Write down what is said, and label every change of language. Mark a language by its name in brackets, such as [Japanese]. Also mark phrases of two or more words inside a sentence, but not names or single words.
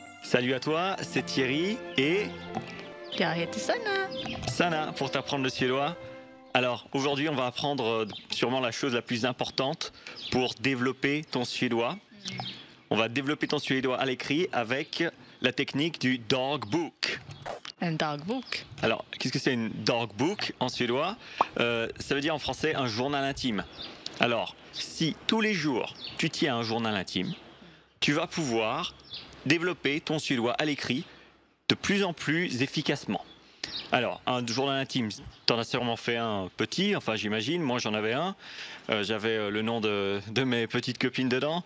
[French] Salut à toi, c'est Thierry et [Swedish] Jag heter Sanna. [French] Sana pour t'apprendre le suédois. Alors aujourd'hui on va apprendre sûrement la chose la plus importante pour développer ton suédois. On va développer ton suédois à l'écrit avec la technique du dog book. [Swedish] En dagbok. [French] Alors qu'est-ce que c'est une dog book en suédois? Ça veut dire en français un journal intime. Alors si tous les jours tu tiens un journal intime, tu vas pouvoir développer ton suédois à l'écrit de plus en plus efficacement. Alors, un journal intime, tu en as sûrement fait un petit, enfin j'imagine, moi j'en avais un, j'avais le nom de mes petites copines dedans.